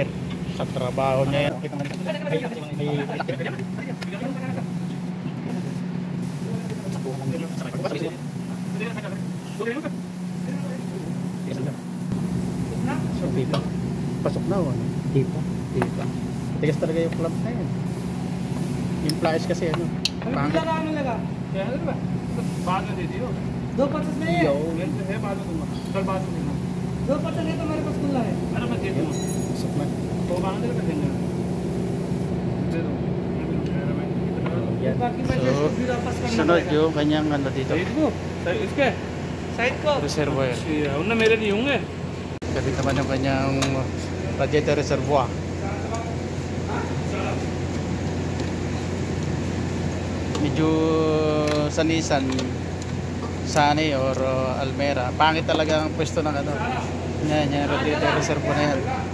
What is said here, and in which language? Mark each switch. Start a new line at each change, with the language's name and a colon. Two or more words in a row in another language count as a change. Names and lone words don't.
Filipino: Sa trabaho niya yan. So, pipa. Pasok na o ano? Tipo. Pipa. Tigas talaga yung clamp na yan. Yung pliers kasi ano. Pangit. Kaya ano ba? Bago din yun.
Hindi: दो पचास में है ये बाजू दूंगा कल बाजू दूंगा 250 है तो मेरे पास खुला है अरे मैं दे दूंगा
Filipino: Pasok na.
Hindi: तो बांध के देंगे दे दो
Filipino: Yan.
Hindi: बाकी मैं So, फिर वापस करना
Filipino: sunod yung kanyang ano dito.
Hindi: साइड को इसके साइड को Reservoir. उनने मेरे लिए होंगे
Filipino: Kabit naman yung kanyang
English: radiator reservoir.
Filipino: Medyo sa Nissan Sunny or Almera, pangit talaga ang pwesto ng ano. Yan, yung
English: radiator reservoir
Filipino: na yan.